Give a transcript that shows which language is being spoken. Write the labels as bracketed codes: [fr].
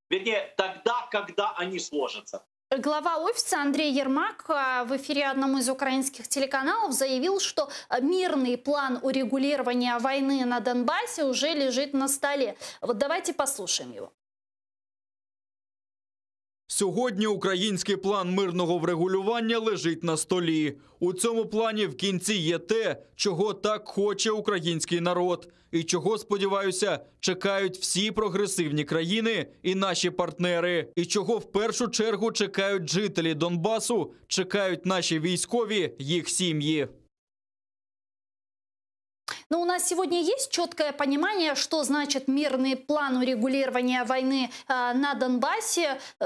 [ru] Вернее, тогда, когда они сложатся. Глава офиса Андрей Ермак в эфире одному из украинских телеканалов заявил, что мирный план урегулирования войны на Донбассе уже лежит на столе. Вот давайте послушаем его. [uk] Сьогодні український план мирного врегулювання лежить на столі. У цьому плані в кінці є те, чого так хоче український народ. І чого, сподіваюся, чекають всі прогресивні країни і наші партнери. І чого в першу чергу чекають жителі Донбасу, чекають наші військові, їх сім'ї. [ru] Но у нас сегодня есть четкое понимание, что значит мирный план урегулирования войны на Донбассе.